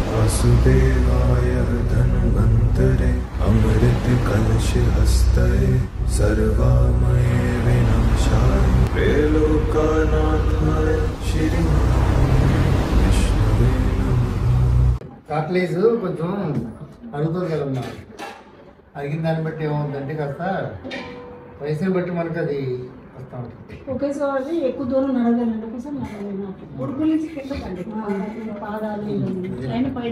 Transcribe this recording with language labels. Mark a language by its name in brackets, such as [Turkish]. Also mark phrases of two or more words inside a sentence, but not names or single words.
[Sanskrit] वासुदेवाय धन्वन्तरे अमृत कलश हस्तये सर्वामये विनाशाय त्रैलोक्यनाथाय श्री विष्णुवे नमः। [Telugu] కాట్లేజ్ కొంచెం అరుగుతుంది కదమ్మా, అరిగిన దాన్ని బట్టి ఏమవుతుందంటే కాస్త వయసుని బట్టి మనకు అది వస్తూ ఉంటుంది. ఒకేసారి ఎక్కువ దూరం నడవలేనండి, ఒకసారి నడవలేను. ఉడుకు నుంచి కిందకండి పాదాలు పైన